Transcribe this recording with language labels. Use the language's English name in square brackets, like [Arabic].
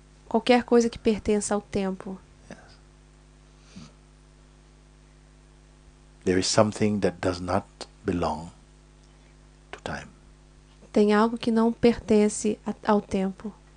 [Portuguese] Qualquer coisa que pertença ao tempo. [English] There is something that does not belong to time. [Portuguese] Tem algo que não pertence ao tempo,